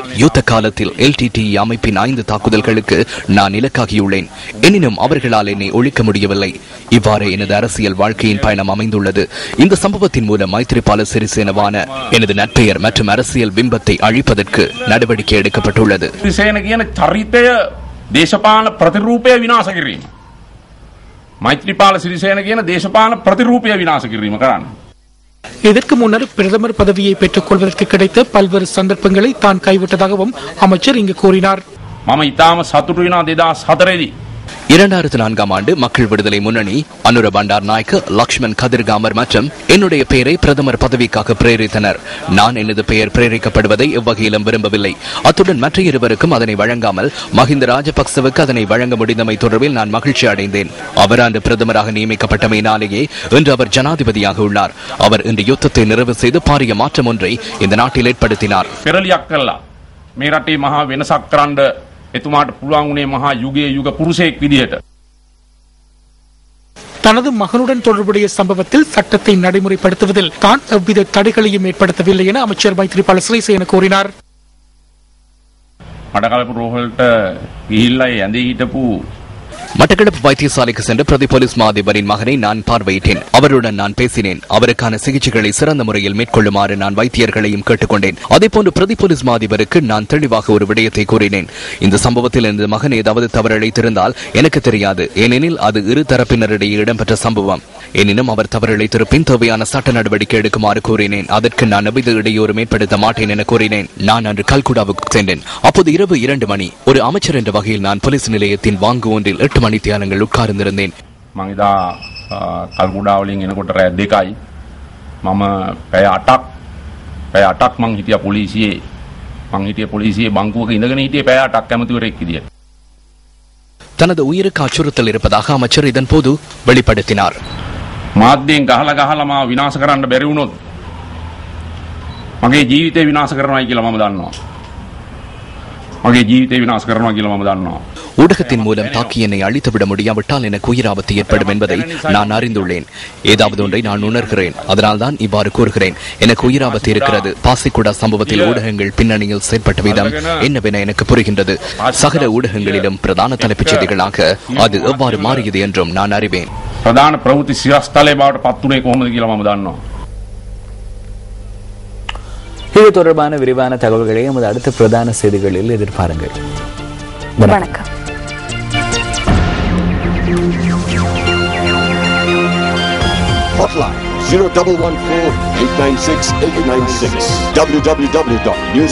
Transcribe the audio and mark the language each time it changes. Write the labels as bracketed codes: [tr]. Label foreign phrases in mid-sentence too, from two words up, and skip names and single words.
[ta] யுத்த காலத்தில் LTTE அமைப்பின் 5 தாக்குதல்களுக்கு நான் இலக்காகியுள்ளேன். எனினும் அவர்களால் என்னை ஒழிக்க முடியவில்லை. இவ்வாறு எனது அரசியல் வாழ்க்கையின் பயணம் அமைந்துள்ளது. இந்த சம்பவத்தின் மூலம் மைத்ரிபால சிறிசேனவான எனது நற்பெயர் மற்றும் அரசியல் பிம்பத்தை அழிப்பதற்கு நடவடிக்கை எடுக்கப்பட்டுள்ளது. [si] දේශපාලන ප්‍රතිරූපය විනාශ කිරීම. මෛත්‍රීපාල සිරිසේන කියන දේශපාලන ප්‍රතිරූපය විනාශ කිරීම කරන්න. [ta] இதற்கு முன்னர் பிரதமர் பதவியை பெற்றுக் கொள்வதற்கு கிடைத்த பல்வேறு சந்தர்ப்பங்களை தான் கைவிட்டதாகவும் அமைச்சர் இங்கு கூறினார். [si] මම ඉතාම සතුටු වෙනවා 2004දී [ta] 2004ஆம் ஆண்டு மக்கள் விடுதலை முன்னணி, அனுர பண்டார் நாயக், லக்ஷ்மன் கதிர்காமர் மற்றும் என்னுடைய பெயரை பிரதமர் பதவிக்காக பிரேரித்தனர். நான் எனது பெயர் பிரேரிக்கப்படுவதை எவ்வகையிலும் விரும்பவில்லை. அத்துடன் மற்ற இருவருக்கும் அதனை வழங்காமல் மஹிந்த ராஜபக்சவுக்கு அதனை வழங்க முடிந்தமை தொடர்பில் நான் மகிழ்ச்சி அடைந்தேன். அவர் அன்று பிரதமராக நியமிக்கப்பட்டமையினாலேயே இன்று அவர் ஜனாதிபதியாக உள்ளார். அவர் இன்று யுத்தத்தை நிறைவு செய்து பாரிய மாற்றம் ஒன்றை இந்த நாட்டில் ஏற்படுத்தினார். [si] මේ රටේ මහා වෙනසක් කරන්න එතුමාට පුළුවන් වුණේ මහා යුගයේ යුග පුරුෂයෙක් විදිහට. [ta] தனது மகனுடன் தொடர்புடைய சம்பவத்தில் சட்டத்தை நடைமுறைப்படுத்துவதில் தான் எவ்வித தடைகளையும் ஏற்படுத்தவில்லை என அமைச்சர் மைத்ரிபால சிறிசேன கூறினார். [si] මඩකලපු රෝහලට ගිහිල්ලා ඇඳේ හිටපු [ta] மட்டக்களப்பு வைத்தியசாலைக்கு சென்று பிரதி போலீஸ் மாதிபரின் மகனை நான் பார்வையிட்டேன். அவருடன் நான் பேசினேன். அவருக்கான சிகிச்சைகளை சிறந்த முறையில் மேற்கொள்ளுமாறு நான் வைத்தியர்களையும் கேட்டுக்கொண்டேன். அதேபோன்று பிரதி போலீஸ் மாதிபருக்கு நான் தெளிவாக ஒரு விடயத்தை கூறினேன். இந்த சம்பவத்தில் எனது மகன் ஏதாவது தவறிழைத்திருந்தால் எனக்கு தெரியாது. ஏனெனில் அது இரு தரப்பினரிடையே இடம்பெற்ற சம்பவம். எனினும் அவர் தவறிழைத்திருப்பின் தேவையான சட்ட நடவடிக்கை எடுக்குமாறு கூறினேன். அதற்கு நான் எவ்வித இடையூறும் ஏற்படுத்த மாட்டேன் என கூறினேன். நான் அன்று கல்குடாவுக்கு சென்றேன். அப்போது இரவு 2 மணி. ஒரு அமைச்சர் என்ற வகையில் நான் போலீஸ் நிலையத்தின் வாங்கு ஒன்றில் 8 மணி தியானங்கள் உட்கார்ந்திருந்தேன். [si] මං එදා කල්කුඩා වලින් එනකොට රෑ 2යි මම පැය 8ක් මං හිටියා පොලිසියේ බංකුවක ඉඳගෙන හිටියේ පැය 8ක් ඇමතිවරයෙක් විදියට. [ta] தனது உயிருக்கு அச்சுறுத்தல் இருப்பதாக அமைச்சர் இதன் போது வெளிப்படுத்தினார். [si] මාධ්‍යයෙන් ගහලා මාව විනාශ කරන්න බැරි වුණොත් මගේ ජීවිතේ විනාශ කරනවා කියලා මම දන්නවා. [ta] ஊடகத்தின் மூலம் தாக்கி என்னை அழித்துவிட முடியாவிட்டால் எனக்கு உயிராபத்து ஏற்படும் என்பதை நான் அறிந்துள்ளேன். ஏதாவது ஒன்றை நான் உணர்கிறேன். அதனால்தான் இவ்வாறு கூறுகிறேன். எனக்கு உயிராபத்து இருக்கிறது. பாசிக்குடா சம்பவத்தில் ஊடகங்கள் பின்னணியில் செயற்பட்ட விதம் என்னவென எனக்கு புரிகின்றது. சகல ஊடகங்களிலும் பிரதான தலைப்புச் செய்திகளாக அது எவ்வாறு மாறியது என்றும் நான் அறிவேன். [si] ප්‍රධාන ප්‍රවෘත්ති සිරස්තල බවට පත් වුණේ කොහොමද කියලා මම දන්නවා. [ta] இது தொடர்பான விரிவான தகவல்களை நமது அடுத்த பிரதான செய்திகளில் எதிர்பாருங்கள். வணக்கம். Hotline 0114-896-896 www.newsfirst.lk.